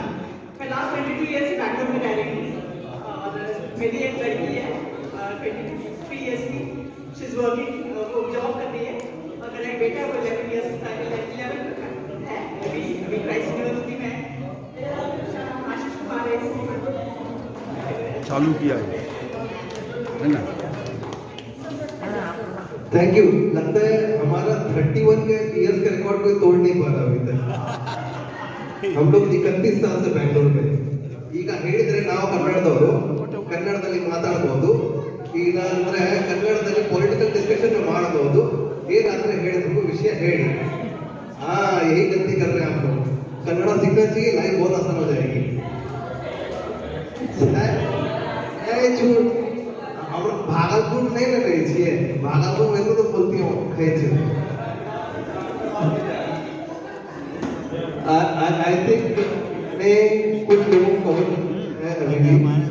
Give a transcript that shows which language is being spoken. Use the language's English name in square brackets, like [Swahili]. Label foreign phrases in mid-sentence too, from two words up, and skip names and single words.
[Hindi] मैं [English] last 22 year [Hindi] से बैंगलोर में रह रही हूँ और मेरी एक लड़की है 23 ईयर्स की, [English] she is working, [Hindi] वो जॉब कर रही है और मेरा एक बेटा वो 11 ईयर्स का है, 11 है, अभी क्राइस्ट यूनिवर्सिटी में आशीष कुमार है चालू किया है ना। [English] thank you. [Hindi] लगता है हमारा 31 के ईयर्स का रिकॉर्ड कोई तोड़ नहीं पा रहा अभी तक। हम लोग 31 साल से बैंगलोर में। [Kannada] ಈಗ ಹೇಳಿದ್ರೆ ನಾವು ಕನ್ನಡದವರು, ಕನ್ನಡದಲ್ಲಿ ಮಾತಾಡಬಹುದು, ಈಗ ಅಂದ್ರೆ ಕನ್ನಡದಲ್ಲಿ [English] political discussion [Kannada] ಮಾಡಬಹುದು, ಏನಾದ್ರೆ ಹೇಳಿದ್ರು ವಿಷಯ ಹೇಳಿ। [Hindi] हाँ यही गलती कर रहे हैं आप लोग। कन्नड़ा सीखना चाहिए, लाइफ बहुत आसान हो जाएगी। हम भागलपुर नहीं लग रही थी, भागलपुर में तो बोलती हूँ [English] I think [Hindi] मैं कुछ लोगों को अभी भी